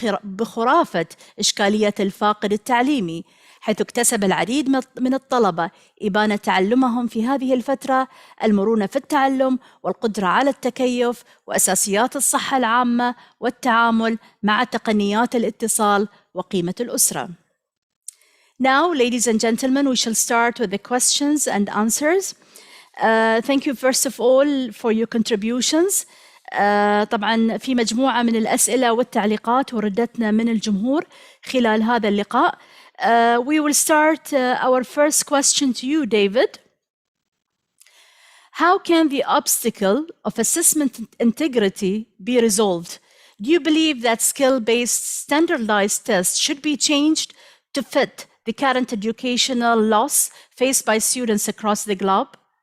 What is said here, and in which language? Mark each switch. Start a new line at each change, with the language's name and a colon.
Arabic: بخرافة إشكالية الفاقد التعليمي، حيث اكتسب العديد من الطلبة إبانة تعلمهم في هذه الفترة المرونة في التعلم والقدرة على التكيف وأساسيات الصحة العامة والتعامل مع تقنيات الاتصال وقيمة الأسرة.
English: Now, ladies and gentlemen, we shall start with the questions and answers. Thank you first of all for your contributions.
Arabic: طبعا في مجموعة من الأسئلة والتعليقات وردتنا من الجمهور خلال هذا اللقاء.
English: We will start our first question to you, David. how can the obstacle of assessment integrity be resolved? Do you believe that skill-based standardized tests should be changed to fit the current educational loss faced by students across the globe?